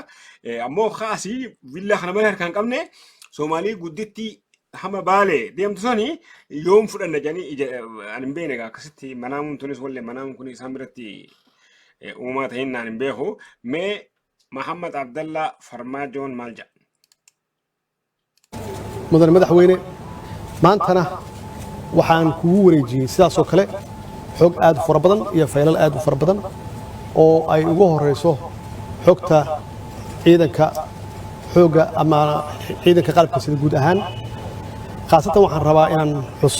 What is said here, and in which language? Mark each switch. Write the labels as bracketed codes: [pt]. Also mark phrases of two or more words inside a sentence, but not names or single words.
[om] Ammoo kaasii viilla kana malee harkaa hin qabne Somaalii gudditti hama baale deemtu sani yoom fudhanna jedhanii ani hin beekne akkasitti manaamuun tunis wallee manaamuun kun isaan biratti uumaa ta'in naan hin beeku mee Mahamad Abdalla Farmaajoon maal jedha. [so] Mudane madaxweyne maantana waxaan kugu wareejiyey sidaas oo kale xog aad u fara badan iyo faylal aad u fara badan oo ay ugu horeyso xogta ciidanka xooga ama ciidanka qalabka sida guud ahaan khaasatan waxaan rabaa inaan xuso